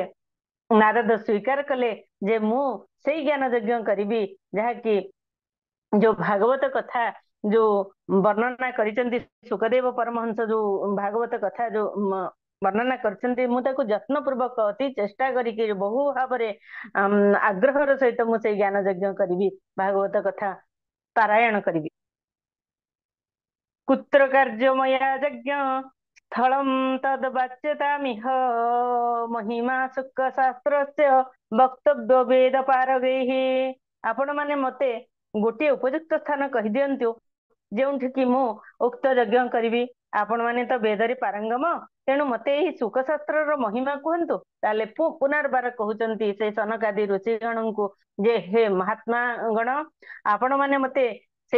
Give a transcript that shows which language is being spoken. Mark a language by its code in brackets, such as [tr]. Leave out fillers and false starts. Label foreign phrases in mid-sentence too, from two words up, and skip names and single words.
[or] ନାରଦ ସ୍ୱୀକାର କଲେ ଯେ ମୁଁ ସେଇ ଜ୍ଞାନ ଯଜ୍ଞ କରିବି ଯାହାକି ଯୋଉ ଭାଗବତ କଥା ଯୋଉ ବର୍ଣ୍ଣନା କରିଛନ୍ତି ସୁକଦେବ ପରମହଂସ, ଯୋଉ ଭାଗବତ କଥା ଯୋଉ ବର୍ଣ୍ଣନା କରିଛନ୍ତି, ମୁଁ ତାକୁ ଯତ୍ନ ପୂର୍ବକ ଅତି ଚେଷ୍ଟା କରିକି ବହୁ ଭାବରେ ଆଗ୍ରହର ସହିତ ମୁଁ ସେଇ ଜ୍ଞାନ ଯଜ୍ଞ କରିବି, ଭାଗବତ କଥା ପାରାୟଣ କରିବି। [sa] କୁତ୍ର କାର୍ଯ୍ୟ ମୟା ଯଜ୍ଞ स्थलं तद्वाच्यतामिह महिमा शुक्लशास्त्रस्य वक्तव्य वेद पारगैः। [or] ଆପଣ ମାନେ ମତେ ଗୋଟିଏ ଉପଯୁକ୍ତ ସ୍ଥାନ କହିଦିଅନ୍ତୁ ଯେଉଁଠିକି ମୁଁ ଉକ୍ତ ଯଜ୍ଞ କରିବି। ଆପଣ ମାନେ ତ ବେଦରେ ପାରଙ୍ଗମ, ତେଣୁ ମତେ ଏହି ଶୁକଶାସ୍ତ୍ରର ମହିମା କୁହନ୍ତୁ। ତାହେଲେ ପୁନର୍ବାର କହୁଛନ୍ତି ସେ ସନକାଦି ଋଷିଗଣଙ୍କୁ ଯେ ହେ ମହାତ୍ମା ଗଣ, ଆପଣ ମାନେ ମତେ ସେଇ